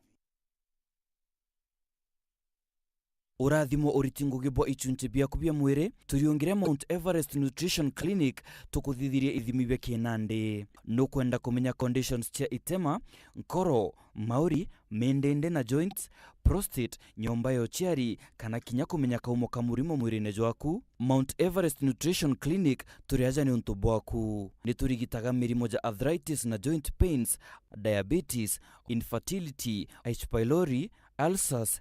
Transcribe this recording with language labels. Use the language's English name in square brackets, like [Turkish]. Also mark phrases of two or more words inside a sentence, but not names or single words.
[Meru] Urathimo uritingugibwa ichunche biaku bia mwire turiongire Mount Everest Nutrition Clinic tukuthithirie ithimi bia kinande no kwenda kumenya conditions cia itema, nkoro, mauri, mendende na joints, prostate, nyomba ya uchiari kana kinya kumenya kaumo ka murimo mwirine jwaku. Mount Everest Nutrition Clinic turiaja ni untu bwaku. Niturigitaga mirimo ja [English] arthritis na joint pains, diabetes, infertility, H. pylori, ulcers,